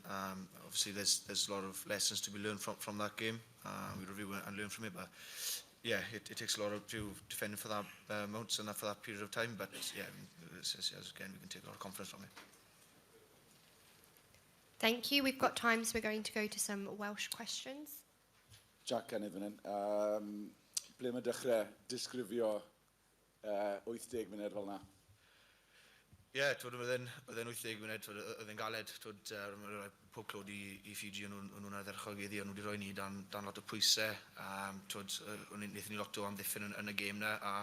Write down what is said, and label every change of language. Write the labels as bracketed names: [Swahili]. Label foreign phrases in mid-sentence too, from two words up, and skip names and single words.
[English] Obviously, there's a lot of lessons to be learned from that game. We review and learn from it, but yeah, it takes a lot of defending for that amounts and for that period of time. But yeah, again, we can take a lot of confidence from it. Thank you. We've got time, so we're going to go to some Welsh questions. [Welsh] Jac Enid fan hyn. Ble mae dechrau disgrifio 80 munud fel yna? Ie, oedd e'n 80 munud, oedd e'n galed, pob clod i Fiji, o'n nhw'n ddechrau o'n nhw wedi rhoi ni dan lot o pwysau, wnaethon ni lot o amddiffyn yn y gêm na,